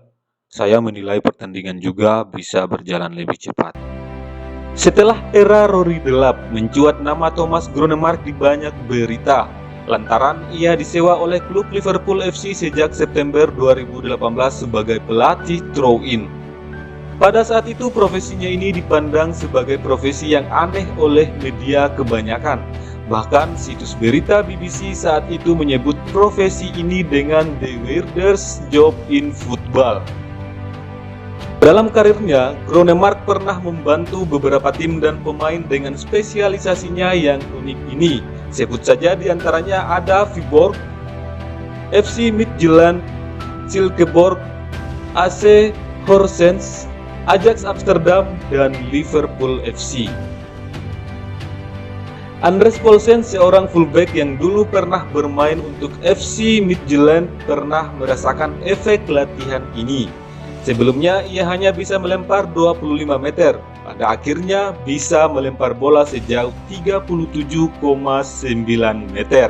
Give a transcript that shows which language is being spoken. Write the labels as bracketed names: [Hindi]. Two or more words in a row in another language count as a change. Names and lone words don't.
[Indonesian] Saya menilai pertandingan juga bisa berjalan lebih cepat. Setelah era Rory Delap, mencuat nama Thomas Gronemark di banyak berita, lantaran ia disewa oleh klub Liverpool FC sejak September 2018 sebagai pelatih throw-in. Pada saat itu profesinya ini dipandang sebagai profesi yang aneh oleh media kebanyakan. Bahkan situs berita BBC saat itu menyebut profesi ini dengan [English] the weirdest job in football. [Indonesian] Dalam karirnya, Gronemark pernah membantu beberapa tim dan pemain dengan spesialisasinya yang unik ini. Sebut saja diantaranya ada Viborg, FC Midtjylland, Silkeborg, AC Horsens, Ajax Amsterdam, dan Liverpool FC. Andres Paulsen, seorang fullback yang dulu pernah bermain untuk FC Midtjylland, pernah merasakan efek latihan ini. Sebelumnya ia hanya bisa melempar 25 meter, pada akhirnya bisa melempar bola sejauh 37,9 meter.